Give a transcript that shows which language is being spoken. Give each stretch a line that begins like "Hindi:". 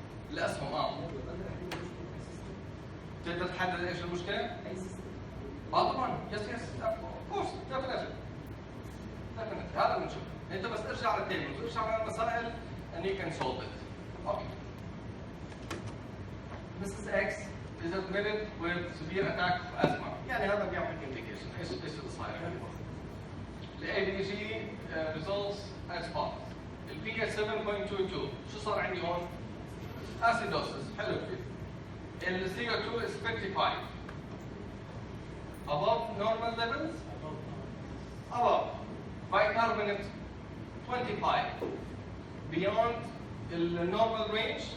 Arabic: الاسهم راح يكون مشكله اساسيه. تقدر تحدد ايش المشكله؟ اي سيستم. طبعا
English: yes of course definitely
Arabic: هذا بنشوف. انت بس ارجع على التيبلز، ارجع على المسائل
English: and you can solve it. Okay. Mrs. X is admitted with severe attack of asthma.
Arabic: يعني هذا بيعطيك indication ايش اللي صاير عندي.
English: ال ABG results as follows.
Arabic: ال pH 7.22 شو صار عندي هون؟ Acidosis. حلو كثير.
English: ال CO2 is 55. Above normal levels? Above. Bicarbonate 25. Beyond the normal range?